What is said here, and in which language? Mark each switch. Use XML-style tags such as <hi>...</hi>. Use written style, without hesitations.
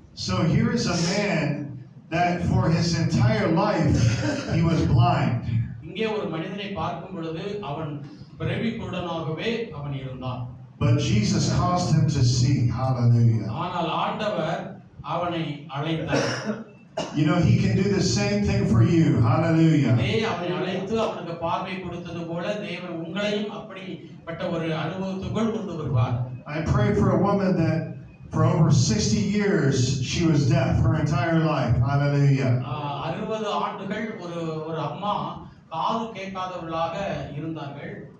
<en>So here is a man that for his entire life he was blind.</en> <ta>இங்கே ஒரு மனிதனை பார்க்கும் பொழுது அவன் பிறவி குருடனாகவே அவன் இருந்தான்.</ta> <en>But Jesus caused him to see. Hallelujah.</en> <ta>ஆனால் ஆண்டவர் அவனை அழைத்தார்.</ta> <en>You know, he can do the same thing for you. Hallelujah.</en> <ta>அவனை அழைத்து அவனுக்கு பார்வை கொடுத்தது போல தேவன் உங்களையும் அப்படிப்பட்ட ஒரு அனுபவத்துக்குள் கொண்டு வருவார்.</ta> <en>I pray for a woman that for over 60 years she was deaf her entire life. Hallelujah.</en> <ta>60 ஆண்டுகள் ஒரு அம்மா காது கேட்காதவளாக இருந்தார்கள்.</ta>